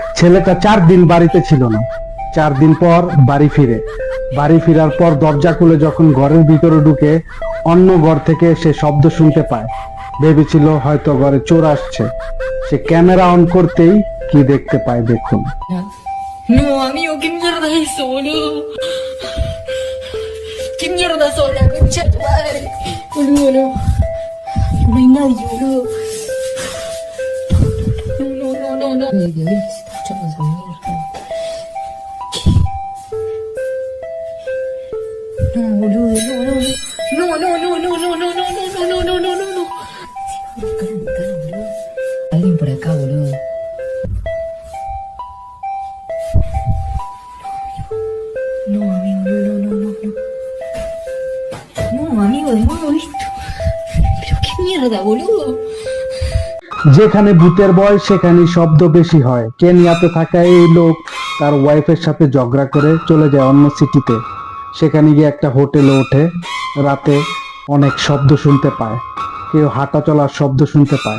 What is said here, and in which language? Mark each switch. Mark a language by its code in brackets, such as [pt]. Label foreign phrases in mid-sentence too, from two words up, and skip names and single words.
[bn] ছেলেটা 4 দিন বাড়িতে ছিল না। 4 দিন পর বাড়ি ফেরার পর দরজা খুলে যখন ঘরের ভিতরে ঢুকে অন্য ঘর থেকে সে শব্দ শুনতে পায়। ভেবেছিল হয়তো ঘরে চোর আসছে। সে ক্যামেরা অন করতেই কি দেখতে পায় দেখুন। [es] No, amigo, ¿qué mierda es eso, boludo? ¿Qué mierda sos, la concha de tu madre? Boludo, no. No hay nadie, boludo. No. Ay, Dios, se está escuchando esa mierda. No, boludo, no. Calma, boludo. Alguien por acá, boludo. No, amigo, no. No, amigo, de nuevo esto. Pero qué mierda, boludo. [bn] যেখানে ভূতের ভয় সেখানে শব্দ বেশি হয়। কেনিয়াতে থাকা এই লোক তার ওয়াইফের সাথে ঝগড়া করে চলে যায় অন্য সিটিতে। সেখানে গিয়ে একটা হোটেলে ওঠে। রাতে অনেক শব্দ শুনতে পায়, কেউ হাঁটা চলার শব্দ শুনতে পায়।